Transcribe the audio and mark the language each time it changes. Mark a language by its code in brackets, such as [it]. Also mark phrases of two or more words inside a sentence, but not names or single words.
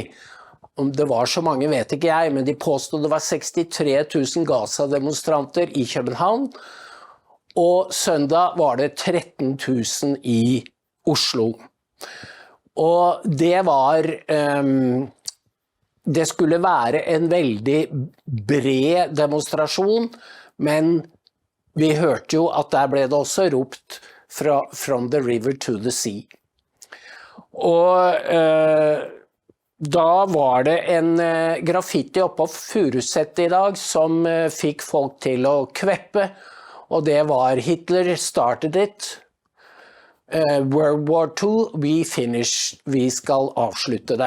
[no] Om det var så mange vet ikke jeg, men de påstod det var 63 000 Gaza-demonstranter i København, og søndag var det 13 000 i Oslo. Og det var, det skulle være en veldig bred demonstrasjon, men vi hørte jo at der ble det også ropt [en] from the river to the sea. [no] Og da var det en graffiti oppe på Furuset i dag som fikk folk til å kveppe, og det var [en] Hitler started it, World War II, [no] vi skal avslutte det.